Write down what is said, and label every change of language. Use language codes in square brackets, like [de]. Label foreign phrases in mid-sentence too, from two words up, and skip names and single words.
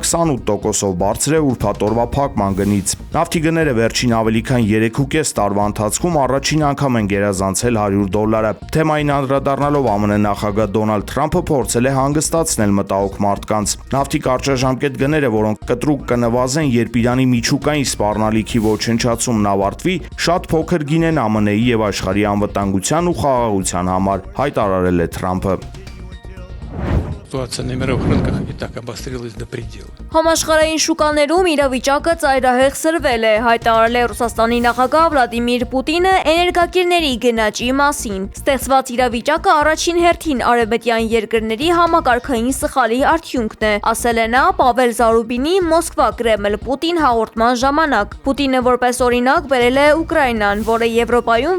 [hy] 28%-ով բարձր է ուրբաթ օրվա փակման գնից։ Նավթի գները վերջին ավելի քան 3.5 տարվա ընթացքում առաջին անգամ են գերազանցել $100։ Թեմային անդրադառնալով ԱՄՆ նախագահ Դոնալդ Թրամփը փորձել է հանգստացնել մտահոգ մարդկանց։ Նավթի կարճաժամկետ գները, որոնք կտրուկ կնվազեն, երբ Իրանի միջուկային սպառնալիքի ոչնչացումն ավարտվի, շատ փոքր գին են ԱՄՆ-ի եւ աշխարհի անվտանգության ու խաղաղության համար, հայտարարել է Թրամփը։ [ru] Ситуация на мировых рынках и так обострилась до предела. [hy] Համաշխարհային շուկաներում իրավիճակը ծայրահեղ սրվել է, հայտարարել է Ռուսաստանի նախագահ Վլադիմիր Պուտինը էներգակիրների գնաճի մասին։ Ստեղծված իրավիճակը առաջին հերթին արևմտյան երկրների համակարգային սխալի արդյունքն է, ասել է նա Պավել Զարուբինի Մոսկվա Կրեմլ Պուտին հաղորդման ժամանակ։ Պուտինը որպես օրինակ բերել է Ուկրաինան, որը Եվրոպայում